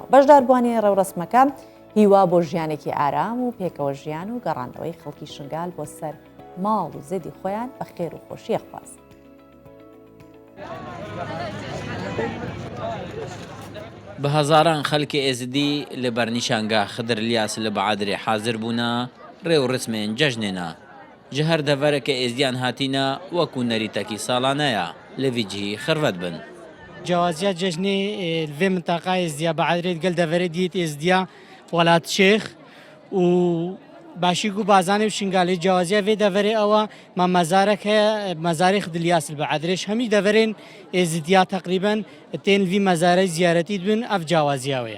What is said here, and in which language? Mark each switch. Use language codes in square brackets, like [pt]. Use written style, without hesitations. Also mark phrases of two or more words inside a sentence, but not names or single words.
[ckb] بەشداربوانی ڕێوڕسمەکە هیوا بۆ ژیانێکی ئارام و پێکەوە ژیان و گەڕاندەوەی خەڵکی شنگال بۆ سەر ماڵ و زێدی خۆیان بە خێر و خۆشیە خواست. [ku] بە هەزاران خەڵکی ئێزدی لە بەرنیشانگا خدرەلیاس لە بەعدرێ حاضر بوونە ڕێوڕسمێن جەژنێنە. ji her devereke êzdiyan hatîne wekû nerîtekî salaneye li vî cihî xirvet bin. Cewaziya cejnê vê mintaqayê êzdiya Beedrê gel deverê dît êzdiya Welat Şêx û başî ku bazanê û şingalê cewaziya vê deverê ewa me mezarek heye mezarê Xdilyas li Beedrê hemî deverên êzidiya teqrîben tên vî mezarê ziyaretî dibin ev cewaziya wê ye.